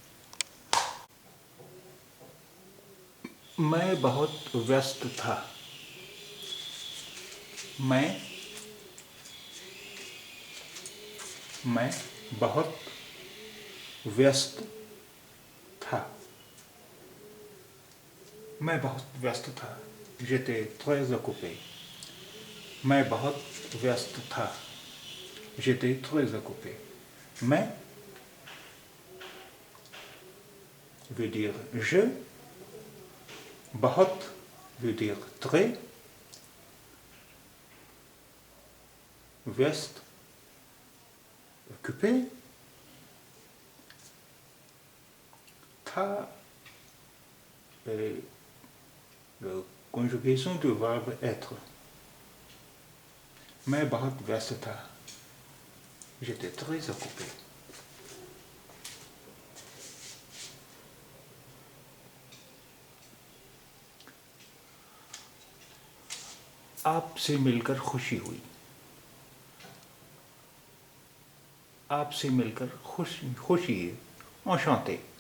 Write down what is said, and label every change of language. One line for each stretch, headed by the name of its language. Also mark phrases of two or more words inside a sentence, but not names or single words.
Hindi: मैं बहुत व्यस्त था. मैं बहुत व्यस्त था. मैं बहुत व्यस्त था.
French: J'étais très occupé.
Hindi: मैं बहुत व्यस्त था.
French: J'étais très occupé. मैं veut dire je. बहुत veut dire très. व्यस्त, occupé. था la conjugaison du verbe être.
Hindi: मैं बहुत व्यस्त था.
French: J'étais très occupé.
Hindi: आपसे मिलकर खुशी हुई. आपसे मिलकर खुशी enchanté.